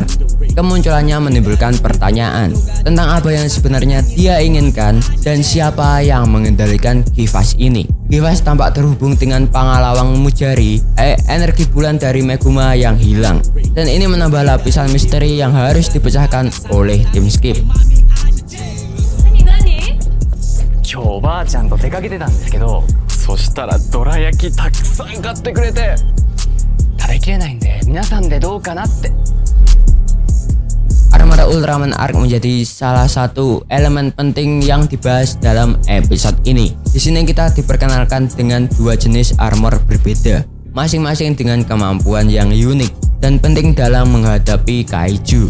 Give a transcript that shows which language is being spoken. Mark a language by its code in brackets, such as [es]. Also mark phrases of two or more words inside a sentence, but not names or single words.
[id] Kemunculannya menimbulkan pertanyaan tentang apa yang sebenarnya dia inginkan dan siapa yang mengendalikan Kifas ini. Kifas tampak terhubung dengan Pangalawang Mujari, energi bulan dari Meguma yang hilang, dan ini menambah lapisan misteri yang harus dipecahkan oleh tim Skip. [ja] 今日おばあちゃんと出かけてたんですけど、そしたらどら焼きたくさん買ってくれて、食べきれないんで皆さんでどうかなって。 [id] Armor Ultraman Arc menjadi salah satu elemen penting yang dibahas dalam episode ini. Di sini kita diperkenalkan dengan dua jenis armor berbeda, masing-masing dengan kemampuan yang unik dan penting dalam menghadapi kaiju.